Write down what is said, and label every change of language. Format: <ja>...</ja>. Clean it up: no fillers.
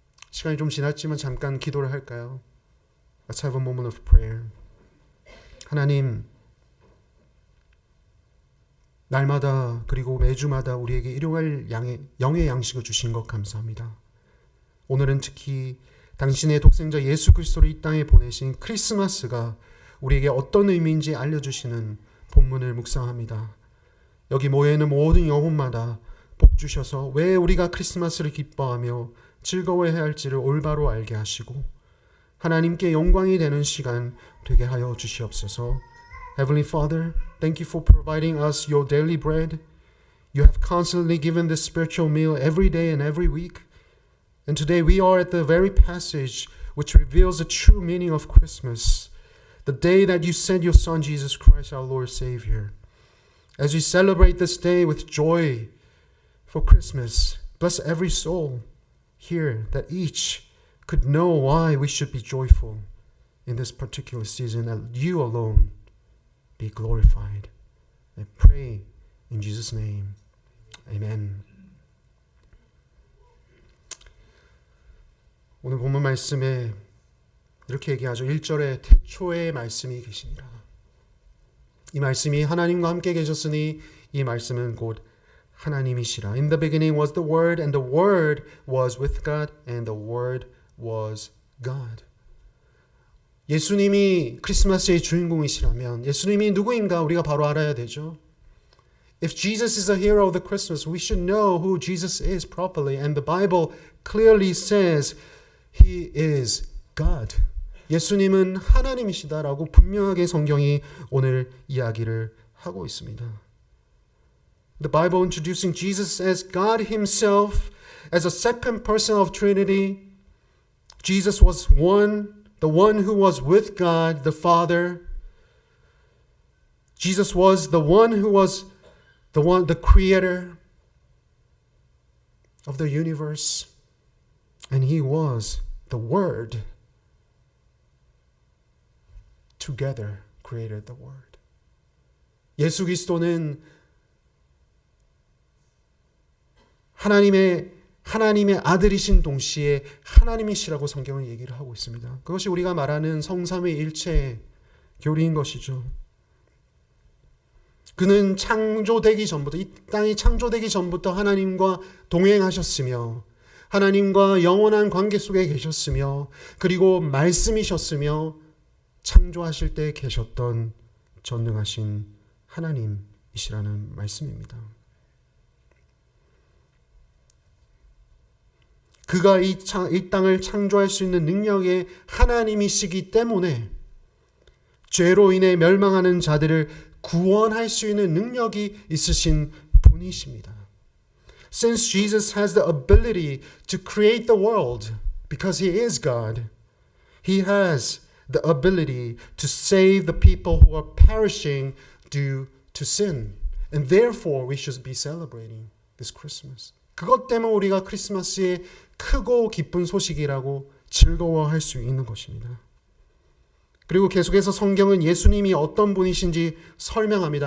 <ko>시간이 좀 지났지만 잠깐 기도를 할까요?</ko> <en>Let's have a moment of prayer.</en> <ko>하나님, 날마다 그리고 매주마다 우리에게 일용할 영의 양식을 주신 것 감사합니다. 오늘은 특히 당신의 독생자 예수 그리스도를 이 땅에 보내신 크리스마스가 우리에게 어떤 의미인지 알려주시는 본문을 묵상합니다. 여기 모여있는 모든 영혼마다 복 주셔서 왜 우리가 크리스마스를 기뻐하며 즐거워해야 할지를 올바로 알게 하시고 하나님께 영광이 되는 시간 되게 하여 주시옵소서.</ko> <en>Heavenly Father, thank you for providing us your daily bread. You have constantly given this spiritual meal every day and every week. And today we are at the very passage which reveals the true meaning of Christmas, the day that you sent your Son Jesus Christ, our Lord Savior. As we celebrate this day with joy for Christmas, bless every soul here that each could know why we should be joyful in this particular season, that you alone be glorified. I pray in Jesus' name. Amen.</en> <ko>오늘 본문 말씀에 이렇게 얘기하죠. 1절에 태초에 말씀이 계시니라. 이 말씀이 하나님과 함께 계셨으니 이 말씀은 곧 하나님이시라.</ko> <en>In the beginning was the Word, and the Word was with God, and the Word was God.</en> <ko>예수님이 크리스마스의 주인공이시라면 예수님이 누구인가 우리가 바로 알아야 되죠.</ko> <en>If Jesus is a hero of the Christmas, we should know who Jesus is properly. And the Bible clearly says He is God.</en> <ko>예수님은 하나님이시다라고 분명하게 성경이 오늘 이야기를 하고 있습니다.</ko> <en>The Bible introducing Jesus as God Himself, as a second person of Trinity. Jesus was the one who was with God, the Father. Jesus was the one who was the creator of the universe. And He was the Word. Together created the Word.</en> <ko>예수 그리스도는 하나님의 아들이신 동시에 하나님이시라고 성경은 얘기를 하고 있습니다. 그것이 우리가 말하는 성삼위일체의 교리인 것이죠. 그는 창조되기 전부터, 이 땅이 창조되기 전부터 하나님과 동행하셨으며 하나님과 영원한 관계 속에 계셨으며 그리고 말씀이셨으며 창조하실 때 계셨던 전능하신 하나님이시라는 말씀입니다. 그가 이 땅을 창조할 수 있는 능력의 하나님이시기 때문에 죄로 인해 멸망하는 자들을 구원할 수 있는 능력이 있으신 분이십니다.</ko> <en>Since Jesus has the ability to create the world because He is God, He has the ability to save the people who are perishing due to sin. And therefore we should be celebrating this Christmas.</en> <ko>그것 때문에 우리가 크리스마스의 크고 기쁜 소식이라고 즐거워할 수 있는 것입니다. 그리고 계속해서 성경은 예수님이 어떤 분이신지 설명합니다.</ko>